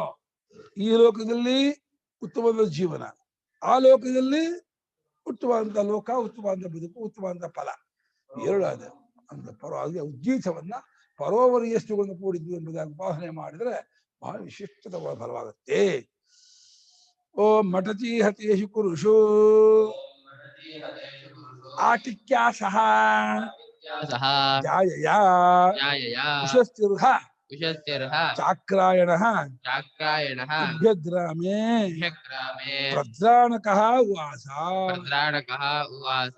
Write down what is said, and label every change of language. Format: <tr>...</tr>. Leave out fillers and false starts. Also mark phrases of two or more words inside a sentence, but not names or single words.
<kn>ಈ ಲೋಕದಲ್ಲಿ ಉತ್ತಮವಾದ ಜೀವನ, ಆ ಲೋಕದಲ್ಲಿ ಉತ್ತಮವಾದಂತ ಲೋಕ, ಉತ್ತಮವಾದ ಬದುಕು, ಉತ್ತಮವಾದ ಫಲ ಎರಡು ಅದ ಅಂತ ಪರವಾಗಿ ಉಜ್ಜೀತವನ್ನ ಪರೋಪರಿಯಷ್ಟುಗಳನ್ನು ಕೂಡಿದ್ದು ಎಂಬುದಾಗಿ ಉಪಾಸನೆ ಮಾಡಿದ್ರೆ ಬಹಳ ವಿಶಿಷ್ಟದ ಫಲವಾಗುತ್ತೆ.</kn> <sa>ಓಂ ಮಠತಿ ಹತೇಶು ಕುರುಷು ಆಟಿಕ್ಯಾಸಃ ಜಾಯಯ ಉಷಸ್ತಿರ್ಹ ಚಾಕ್ರಾಯಣಃ ಇಭ್ಯಗ್ರಾಮೇ ಪ್ರದ್ರಾಣಕಃ ಉವಾಸ.</sa>